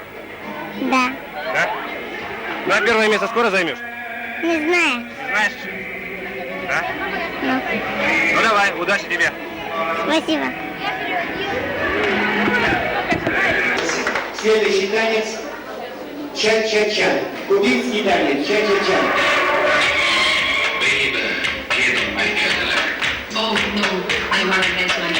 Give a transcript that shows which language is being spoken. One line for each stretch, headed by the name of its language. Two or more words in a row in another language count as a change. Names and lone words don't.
Russian: Да. Да? На первое место скоро займешь? Не знаю. Не знаешь? Да? Ну, Ну давай, удачи тебе. спасибо. Следующий танец ча-ча-ча. Кубинский танец ча-ча-ча.
English: Oh no, I want to dance my